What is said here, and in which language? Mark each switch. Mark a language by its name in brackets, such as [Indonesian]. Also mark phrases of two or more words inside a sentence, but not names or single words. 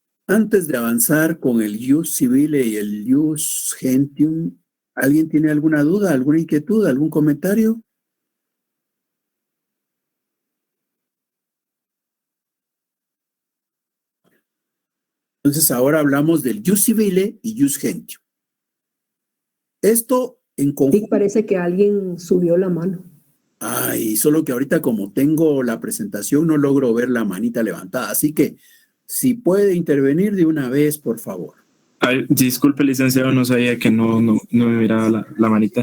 [Spanish] Antes de avanzar con el [Latin] ius civile [Spanish] y el [Latin] ius gentium, [Spanish] ¿alguien tiene alguna duda, alguna inquietud, algún comentario? Entonces ahora hablamos del [Latin] ius civile [Spanish] y [Latin] ius gentium. [Spanish] Esto en Sí, conjunto. parece que alguien subió la mano. Ay, solo que ahorita como tengo la presentación no logro ver la manita levantada, así que si puede intervenir de una vez, por favor. Ay, disculpe, licenciado, no sabía que no me miraba la manita.